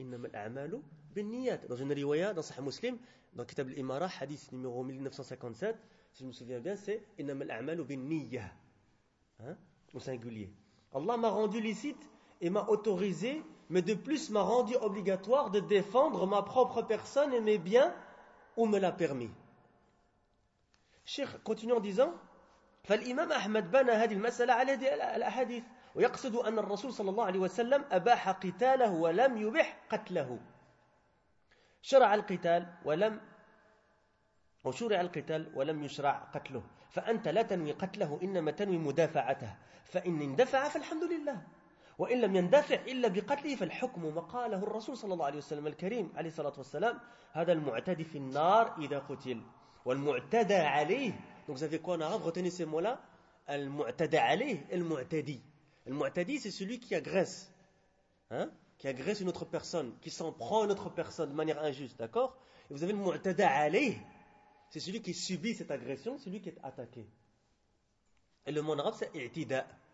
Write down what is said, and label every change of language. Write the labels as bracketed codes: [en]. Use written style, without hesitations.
[ar] Innam al-a'malu bin-niyyat. [fr] Dans une riwaya, dans Sahih Muslim, dans Kitab al-Imara, hadith numéro 1957, si je me souviens bien, c'est Innam al-a'malu bin-niyyat. Hein? Au singulier. Allah m'a rendu licite et m'a autorisé, mais de plus m'a rendu obligatoire de défendre ma propre personne et mes biens ou me l'a permis. Cheikh continue en disant [ar] فالإمام أحمد بنى هذه المسألة على الأحاديث ويقصد أن الرسول صلى الله عليه وسلم أباح قتاله ولم يبح قتله شرع القتال ولم وشرع القتال ولم يشرع قتله فأنت لا تنوي قتله إنما تنوي مدافعته فإن اندفع فالحمد لله وإن لم يندفع إلا بقتله فالحكم مقاله الرسول صلى الله عليه وسلم الكريم عليه الصلاة والسلام هذا المعتدي في النار إذا قتل والمعتدى عليه. [fr] Donc vous avez quoi en arabe? Retenez ces mots-là. Al-mu'tada alayh, al-mu'tadi. Al-mu'tadi, c'est celui qui agresse. Hein? Qui agresse une autre personne. Qui s'en prend à une autre personne de manière injuste. D'accord? Et vous avez le mu'tada alayh. C'est celui qui subit cette agression. C'est celui qui est attaqué. Et le mot en arabe, c'est i'tida.